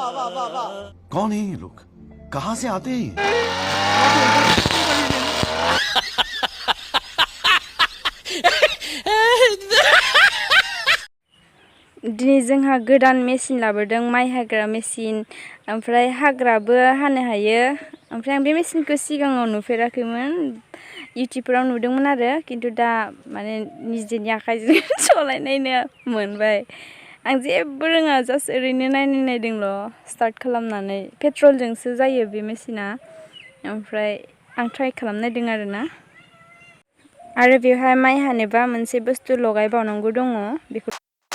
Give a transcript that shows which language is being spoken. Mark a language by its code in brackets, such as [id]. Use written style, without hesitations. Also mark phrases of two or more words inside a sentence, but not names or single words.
[hi] कौन है ये लोग कहाँ से आते हैं [brx] दिनै जोंहा गोदान मेसिन लाबोदों माइ हाग्रा मेसिन ओमफ्राय हाग्राबो हानो हायो ओमफ्राय आं बे मेसिनखौ सिगाङाव नुफेराखैमोन इउटिउबफोराव नुदोंमोन आरो खिन्थु दा माने निजेनि आखाइजों सलायनायनो मोनबाय आं जेबो रोङा जास्ट ओरैनो नायदोंल' स्टार्ट खालामनानै पेट्रलजोंसो जायो बे मेसिना ओमफ्राय आं ट्राइ खालामनायदों आरोना आरो बेवहाय माइ हानोबा मोनसे बुस्थु लगायबावनांगौ दङ बेखौ